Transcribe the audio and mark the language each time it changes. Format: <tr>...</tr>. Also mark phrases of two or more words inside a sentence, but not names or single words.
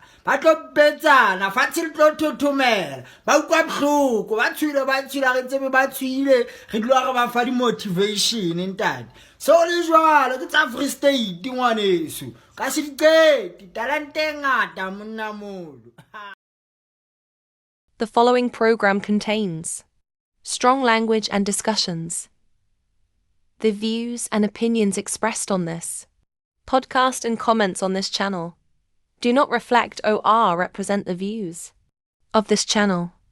<st>Ba tlo betsana, fatshe le tlo thothomela. Ba utlwa bohloko, ba tshwile re tsebe ba tshwile. Re dilo re ba fa di motivation ntate. So le jwalo ke tsa Free State ngwaneso. Ka se diqeti, talente e ngata monna molo.</st> <en>The following program contains strong language and discussions. The views and opinions expressed on this podcast and comments on this channel do not reflect or represent the views of this channel.</en>